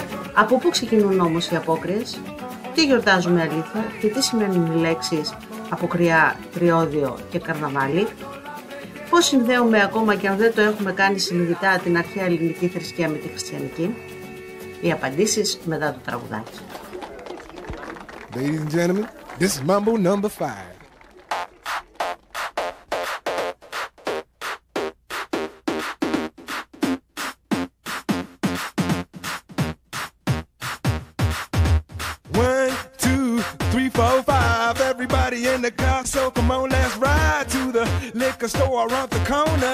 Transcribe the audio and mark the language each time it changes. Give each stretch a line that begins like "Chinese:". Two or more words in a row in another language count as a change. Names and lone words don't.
Greek: Από πού ξεκινούν όμως οι απόκριες? Τι γιορτάζουμε αλήθεια και τι σημαίνουν οι λέξεις αποκριά, τριώδιο και καρναβάλι? Πώς συνδέουμε, ακόμα και αν δεν το έχουμε κάνει συνειδητά, την αρχαία ελληνική θρησκεία με τη χριστιανική? Οι απαντήσεις μετά το τραγουδάκι.
English: Ladies and gentlemen, this is Mambo number 5. Everybody in the car, so come on, let's ride to the liquor store around the corner.